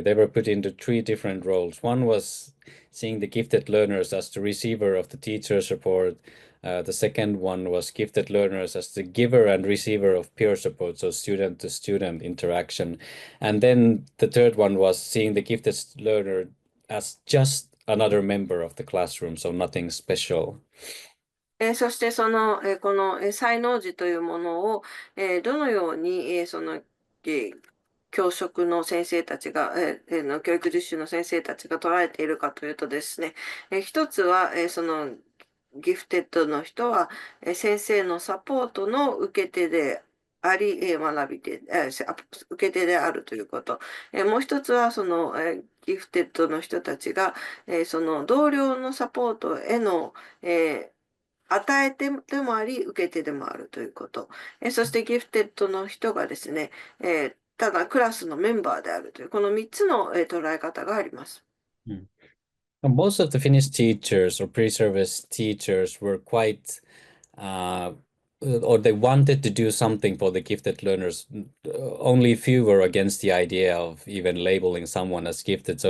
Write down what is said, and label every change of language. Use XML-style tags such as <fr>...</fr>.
<en>They were put into 3 different roles. One was seeing the gifted learners as the receiver of the teacher support. The second one was gifted learners as the giver and receiver of peer support, so student-to-student interaction. And then the third one was seeing the gifted learner as just another member of the classroom, so nothing special.</en> <ja>そしてこの才能児というものをどのように教職の先生たちが、教育実習の先生たちが捉えているかというとですね、一つはそのギフテッドの人は先生のサポートの受け手であり、学び手、受け手であるということ。もう一つはそのギフテッドの人たちがその同僚のサポートへの与えてでもあり、受け手でもあるということ。そしてギフテッドの人がですね、ただクラスのメンバーであるという、この3つの捉え方があります。</ja> <en>Most of the Finnish teachers or pre-service teachers were quite, or they wanted to do something for the gifted learners. Only few were against the idea of even labeling someone as gifted.</en>